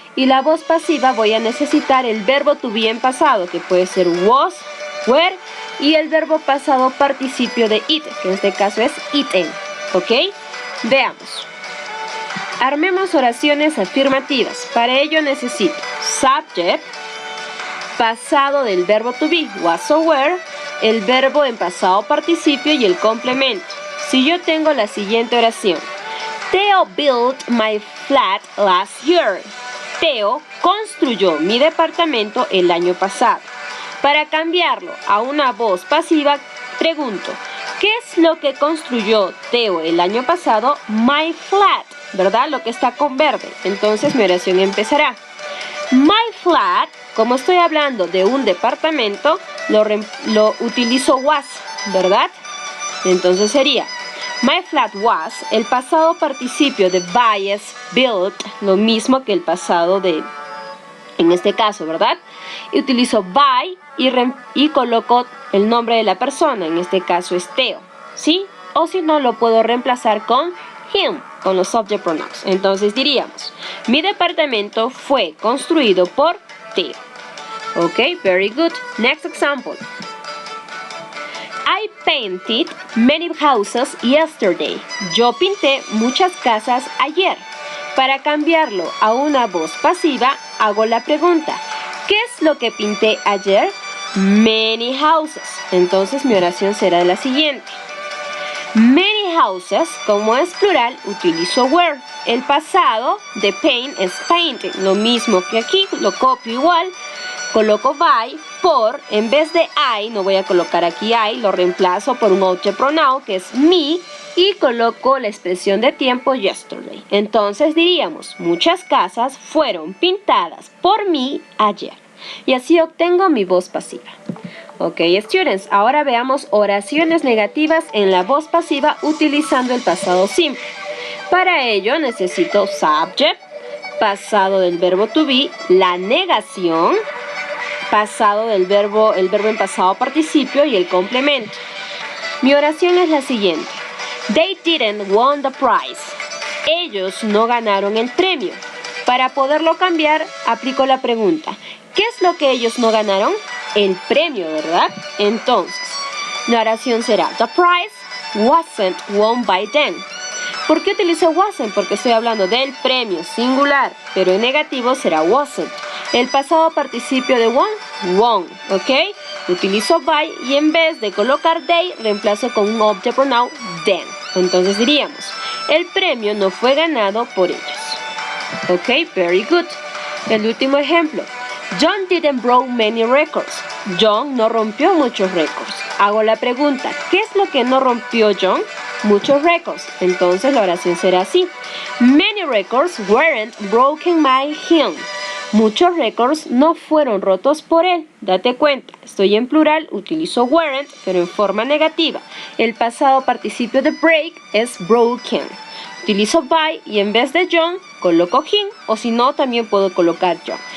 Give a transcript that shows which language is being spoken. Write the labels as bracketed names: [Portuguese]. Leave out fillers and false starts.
[Spanish] Y la voz pasiva voy a necesitar el verbo to be en pasado, que puede ser was, were, y el verbo pasado participio de it, que en este caso es eaten, ¿ok? Veamos. Armemos oraciones afirmativas. Para ello necesito subject, pasado del verbo to be, was o were, el verbo en pasado participio y el complemento. Si yo tengo la siguiente oración. [English] Theo built my flat last year. [Spanish] Theo construyó mi departamento el año pasado. Para cambiarlo a una voz pasiva, pregunto, ¿qué es lo que construyó Theo el año pasado? [English] My flat, [Spanish] ¿verdad? Lo que está con verde. Entonces mi oración empezará. My flat, como estoy hablando de un departamento, lo utilizo was, ¿verdad? Entonces sería, [English] my flat was, [Spanish] el pasado participio de buy es built, lo mismo que el pasado de, en este caso, ¿verdad? Y utilizo buy y coloco el nombre de la persona, en este caso es Theo, ¿sí? O si no, lo puedo reemplazar con him, con los subject pronouns. Entonces diríamos, mi departamento fue construido por Theo. [English] Ok, very good. Next example. painted many houses yesterday. [Spanish] Yo pinté muchas casas ayer. Para cambiarlo a una voz pasiva, hago la pregunta: ¿qué es lo que pinté ayer? [English] Many houses. [Spanish] Entonces mi oración será la siguiente. [English] Many houses, [Spanish] como es plural, utilizo were. El pasado de paint es painted. Lo mismo que aquí, lo copio igual. Coloco by, por, en vez de I, no voy a colocar aquí I, lo reemplazo por un object pronoun que es me y coloco la expresión de tiempo yesterday. Entonces diríamos, muchas casas fueron pintadas por mí ayer. Y así obtengo mi voz pasiva. Ok, students, ahora veamos oraciones negativas en la voz pasiva utilizando el pasado simple. Para ello necesito subject, pasado del verbo to be, la negación, pasado del verbo, el verbo en pasado participio y el complemento. Mi oración es la siguiente. [English] They didn't won the prize. [Spanish] Ellos no ganaron el premio. Para poderlo cambiar, aplico la pregunta. ¿Qué es lo que ellos no ganaron? El premio, ¿verdad? Entonces, la oración será [English] the prize wasn't won by them. [Spanish] ¿Por qué utilizo wasn't? Porque estoy hablando del premio singular, pero en negativo será wasn't. El pasado participio de won, ¿ok? Utilizo by y en vez de colocar they, reemplazo con un object pronoun them. Entonces diríamos, el premio no fue ganado por ellos. ¿Ok? [English] Very good. [Spanish] El último ejemplo. [English] John didn't break many records. [Spanish] John no rompió muchos récords. Hago la pregunta, ¿qué es lo que no rompió John? Muchos récords. Entonces la oración será así. [English] Many records weren't broken by him. [Spanish] Muchos récords no fueron rotos por él. Date cuenta, estoy en plural, utilizo weren't, pero en forma negativa. El pasado participio de break es broken. Utilizo by y en vez de John, coloco him, o si no, también puedo colocar John.